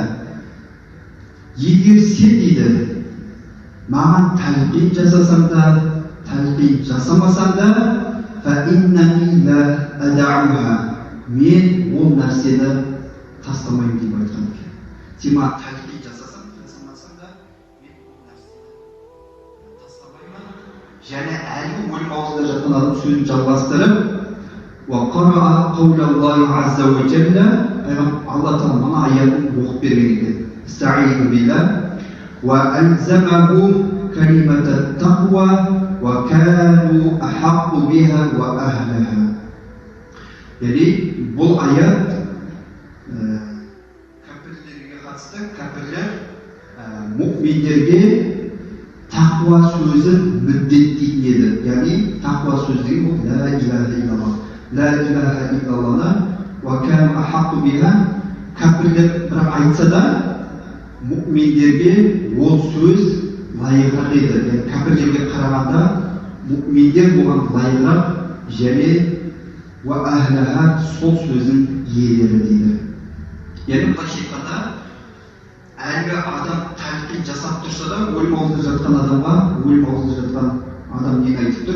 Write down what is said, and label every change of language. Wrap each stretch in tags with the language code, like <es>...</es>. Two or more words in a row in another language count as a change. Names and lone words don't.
<kk>Егер сен дейді маған тәлқин жасасаң да, тәлқин жасамасаң да,</kk> <ar>فإنني لا أدعها,</ar> <kk>мен ол нәрсені тастамаймын деп айтқан екен. Сен маған тәлқин жасасаң, жасамасаң да, және әлгі өлім аузында жатқан адам сөзін жалғастырып,</kk> <ar>وَقَرَأَ قَوْلَ اللَّهِ عَزَّ وَجَلَّ</ar> <kk>Алла Тағала мына аятын оқып берген екен.</kk> <ar>استعيذ بالله وألزمهم كلمة التقوى وكانوا أحق بها وأهلها.</ar> <kk>Yani бұл аят кәпірлерге қатысты. Кәпірлер мұъминдерге тақуа сөзін міндеттейтін еді. Яғни тақуа сөз деген бұл</kk> <ar>لا إله إلا الله لا إله إلا الله وكانوا أحق بها.</ar> <kk>Кәпірлер бірақ айтса да мұъминдерге ол сөз лайығырақ еді. Яғни кәпірлерге қарағанда мұъминдер бұған лайығырақ және</kk> <ar>وأهلها</ar> <kk>сол сөздің иелері дейді. Яғни былайша айтқанда әлгі адам тәлқин жасап тұрса да, өлім аузында жатқан адамға, өлім аузында жатқан адам нені айтып тұр?</kk>